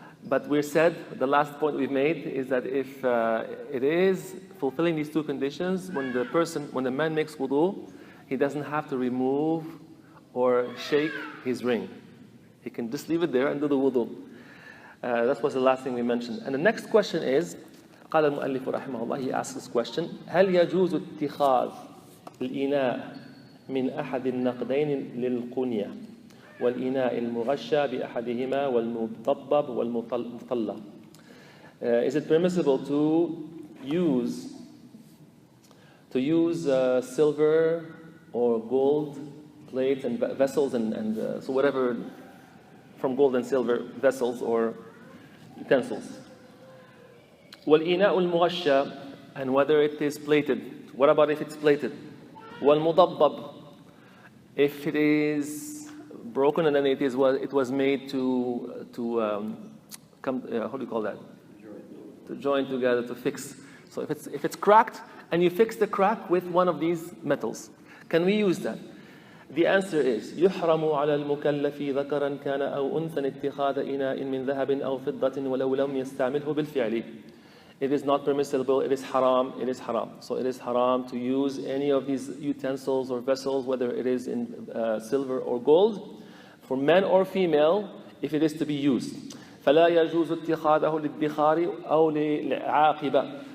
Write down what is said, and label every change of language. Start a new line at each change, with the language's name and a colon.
English: But we said, the last point we've made is that if it is fulfilling these 2 conditions, when the man makes wudu, he doesn't have to remove or shake his ring. He can just leave it there and do the wudu. That was the last thing we mentioned. And the next question is, قال المؤلف رحمه الله, he asks this question,
Arabic: هل يجوز اتخاذ الإناء من أحد النقدين للقنية والإناء المغشى بأحدهما والمضبب والمطلى?
English: Is it permissible to use silver or gold plates and vessels and so whatever from gold and silver vessels or utensils?
Arabic: والإناء المغشى,
English: and whether it is plated. What about if it's plated?
Arabic: والمضبب,
English: if it is broken and then it was made to come, how do you call that? To join together, to fix. So if it's cracked and you fix the crack with one of these metals, can we use that? The answer is
Arabic: يحرم على المكلف ذكرا كان أو أنثى اتخاذ إناء من ذهب أو فضة ولو لم يستعمله بالفعل.
English: It is not permissible, it is haram, it is haram. So it is haram to use any of these utensils or vessels, whether it is in silver or gold, for men or female, if it is to be used.
Arabic: فلا يجوز اتخاذه للدخار أو للعاقبة.